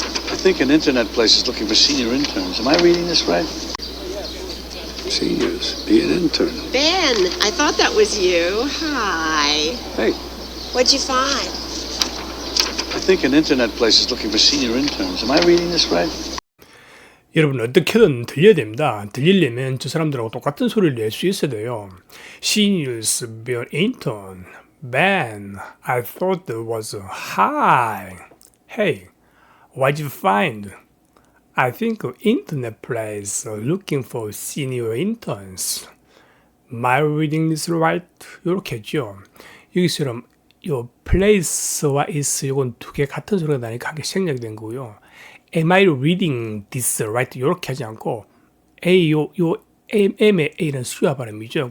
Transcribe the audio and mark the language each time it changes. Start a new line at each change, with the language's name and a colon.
English: I think an internet place is looking for senior interns. Am I reading this right? Seniors, be an intern. Ben, I thought that was you. Hi. Hey, What'd you find? I think an internet place is looking for senior interns. Am I reading this right?
Korean: 여러분 어떻게든 들려야 됩니다. 들리려면 저 사람들하고 똑같은 소리를 낼 수 있어야 돼요.
English: Seniors be an intern. Ben, I thought that was hi. Hey, what'd you find? I think internet place looking for senior interns. Am I reading this right?
Korean: 이렇게 했죠. 여기서 요 place와 is 이건 두 개 같은 소리가 나니까 한 개 생략이 된 거고요.
English: Am I reading this right?
Korean: 이렇게 하지 않고 A 요 M의 A는 수야 발음이죠.